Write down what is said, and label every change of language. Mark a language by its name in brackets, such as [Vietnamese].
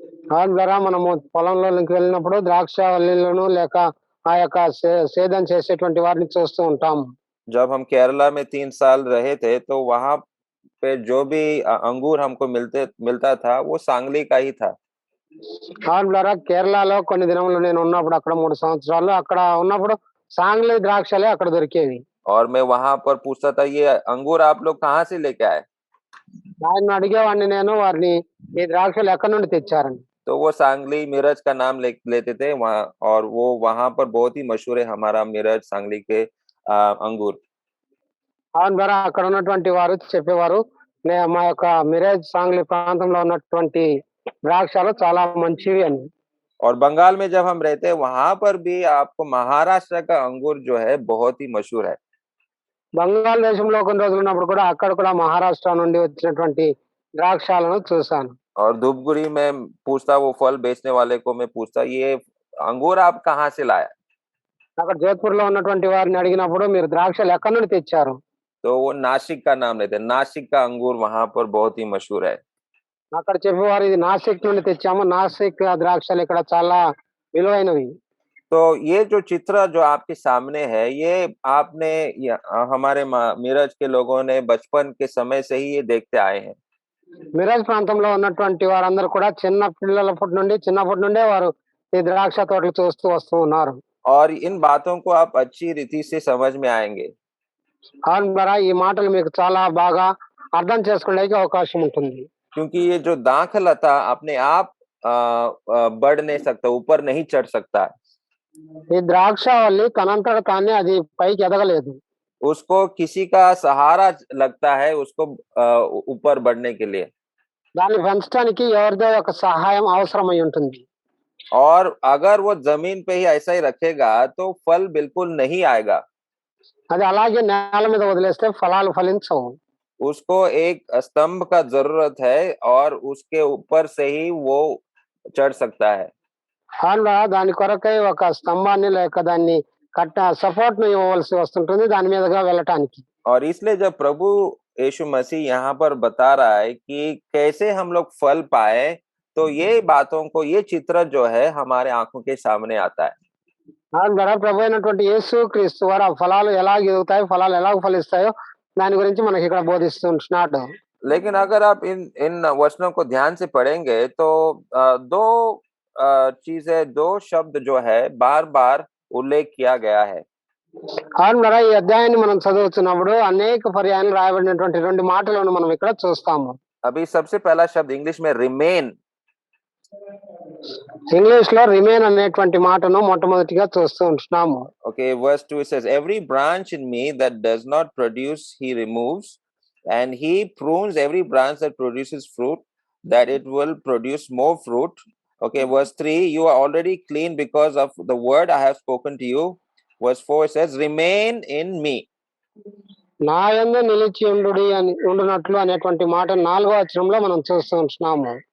[Telugu] దాని ద్వారా మనము పొలంలోకి వెళ్ళినప్పుడు ద్రాక్షావళిలను లేక ఆ యొక్క సేద్యం చేసేటువంటి వారిని చూస్తూ ఉంటాము. [Hindi] जब हम केरला में 3 साल रहे थे तो वहां पे जो भी अंगूर हमको मिलता था वो सांगली का ही था. [Telugu] దాని ద్వారా కేరళలో కొన్ని దినములు నేను ఉన్నప్పుడు, అక్కడ 3 సంవత్సరాలు అక్కడ ఉన్నప్పుడు సాంగ్లీ ద్రాక్షలే అక్కడ దొరికేవి. [Hindi] और मैं वहां पर पूछता था ये अंगूर आप लोग कहाँ से लेके आए, [Telugu] ఆయన అడిగేవాడిని నేను, వారిని ఈ ద్రాక్షలు ఎక్కడి నుండి తెచ్చారని. [Hindi] तो वो सांगली मिरज का नाम लेते थे वहाँ, और वो वहां पर बहुत ही मशहूर है हमारा मिरज सांगली के अंगूर. [Telugu] దాని ద్వారా అక్కడ ఉన్నటువంటి వారు చెప్పేవారు, మా యొక్క మిరేజ్ సాంగ్లీ ప్రాంతంలో ఉన్నటువంటి ద్రాక్షలు చాలా మంచివి అని. [Hindi] और बंगाल में जब हम रहते हैं वहां पर भी आपको महाराष्ट्र का अंगूर जो है बहुत ही मशहूर है. [Telugu] బంగాళ దేశంలో కొన్ని రోజులు ఉన్నప్పుడు కూడా అక్కడ కూడా మహారాష్ట్ర నుండి వచ్చినటువంటి ద్రాక్షాలను చూశాను. [Hindi] और धूपगुड़ी में पूछता, वो फल बेचने वाले को मैं पूछता ये अंगूर आप कहाँ से लाया, [Telugu] అక్కడ జోధ్పూర్ లో ఉన్నటువంటి వారిని అడిగినప్పుడు మీరు ద్రాక్షలు ఎక్కడి నుండి తెచ్చారు, [Hindi] तो वो नासिक का नाम लेते हैं. नासिक का अंगूर वहां पर बहुत ही मशहूर है. [Telugu] అక్కడ చెప్పేవారు ఇది నాసిక్ నుండి తెచ్చాము, నాసిక్ ద్రాక్షలు ఇక్కడ చాలా విలువైనవి. [Hindi] तो ये जो चित्र जो आपके सामने है ये आपने हमारे मिरज के लोगों ने बचपन के समय से ही ये देखते आए हैं. [Telugu] మిరాజ్ ప్రాంతంలో ఉన్నటువంటి వారందరూ కూడా చిన్నప్పటి నుండే వారు ఈ ద్రాక్ష తోటలు చూస్తూ వస్తూ ఉన్నారు. [Hindi] और इन बातों को आप अच्छी रीति से समझ में आएंगे. [Telugu] దాని ద్వారా ఈ మాటలు మీకు చాలా బాగా అర్థం చేసుకోవడానికి అవకాశం ఉంటుంది. [Hindi] क्योंकि ये जो दाखलता अपने आप बढ़ नहीं सकता, ऊपर नहीं चढ़ सकता. [Telugu] ఈ ద్రాక్షావల్లి తనంతట తానే అది పైకి ఎదగలేదు. [Hindi] उसको किसी का सहारा लगता है उसको ऊपर बढ़ने के लिए. [Telugu] దాన్ని పెంచడానికి ఎవరిదో ఒక సహాయం అవసరమై ఉంటుంది. [Hindi] और अगर वो जमीन पे ही ऐसा ही रखेगा तो फल बिल्कुल नहीं आएगा। [Telugu] అది అలాగే నేల మీద వదిలేస్తే ఫలాలు ఫలించవు. [Hindi] उसको एक स्तंभ का जरूरत है और उसके ऊपर से ही वो चढ़ सकता है। [Telugu] అలా దాని కొరకై ఒక స్తంభాన్ని లేక దాన్ని సపోర్ట్‌ని ఇవ్వవలసి వస్తుంటుంది దాని మీదగా వెళ్ళటానికి. [Hindi] और इसलिए जब प्रभु यीशु मसीह यहाँ पर बता रहा है कि कैसे हम लोग फल पाए, तो ये बातों को, ये चित्र जो है हमारे आंखों के सामने आता है। [Telugu] దాని ద్వారా ప్రభు అయినటువంటి యేసు క్రీస్తు వారు ఆ ఫలాలు ఎలాగ ఎదుగుతాయి, ఫలాలు ఎలాగ ఫలిస్తాయో దాని గురించి మనకి ఇక్కడ బోధిస్తుంటున్నాడు. [Hindi] लेकिन अगर आप इन इन वचनों को ध्यान से पढ़ेंगे तो दो चीजें, दो शब्द जो है बार-बार उल्लेख किया गया है। [Telugu] అవును కదా, ఈ అధ్యాయాన్ని మనం చదువుతున్నప్పుడు అనేక పర్యాయాలు రాయబడినటువంటి 2 మాటలను మనం ఇక్కడ చూస్తాము. [Hindi] अभी सबसे पहला शब्द इंग्लिश में रिमेन। [Telugu] ఇంగ్లీష్ లో రిమైన్ అనేటువంటి మాటను మొట్టమొదటిగా చూస్తూ ఉంటున్నాము. [English] Okay, verse 2 it says, every branch in me that does not produce he removes, and he prunes every branch that produces fruit, that it will produce more fruit. Okay, verse 3, you are already clean because of the word I have spoken to you. Verse 4 it says, remain in me. [Telugu] నా యందు నిలిచి ఉండునట్లు అనేటువంటి మాట 4వ వచనంలో మనం చూస్తూ ఉంటున్నాము.